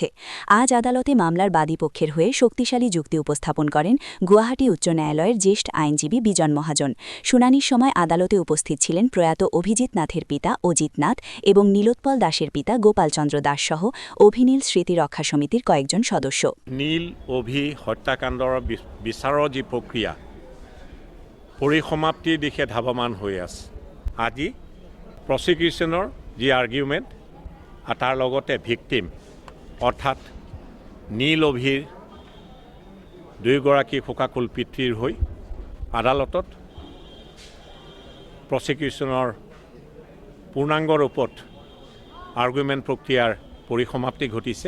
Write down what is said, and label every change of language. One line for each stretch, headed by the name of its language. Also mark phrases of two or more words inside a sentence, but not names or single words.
Bangla: আজ আদালতে মামলার বাদীপক্ষের হয়ে শক্তিশালী যুক্তি উপস্থাপন করেন গুয়াহাটি উচ্চ ন্যায়ালয়ের জ্যেষ্ঠ আইনজীবী বিজন মহাজন। শুনানির সময় আদালতে উপস্থিত ছিলেন প্রয়াত অভিজিৎ নাথের পিতা অজিত নাথ এবং নীলোৎপল দাসের পিতা গোপালচন্দ্র দাস সহ অভিনীল স্মৃতি রক্ষা সমিতির কয়েকজন সদস্য।
Assamese: নীল অভি হত্যাকাণ্ডৰ বিচাৰৰ যি প্ৰক্ৰিয়া পৰিসমাপ্তিৰ দিশে ধাৱমান হৈ আছে। আজি প্ৰচিকিউশ্যনৰ যি আৰ্গুমেণ্ট আৰু তাৰ লগতে ভিক্টিম অৰ্থাৎ নীল অভিৰ দুয়োগৰাকী শোকাকুল পিতৃৰ হৈ আদালতত প্ৰচিকিউশ্যনৰ পূৰ্ণাংগ ৰূপত আৰ্গুমেণ্ট প্ৰক্ৰিয়াৰ পৰিসমাপ্তি ঘটিছে।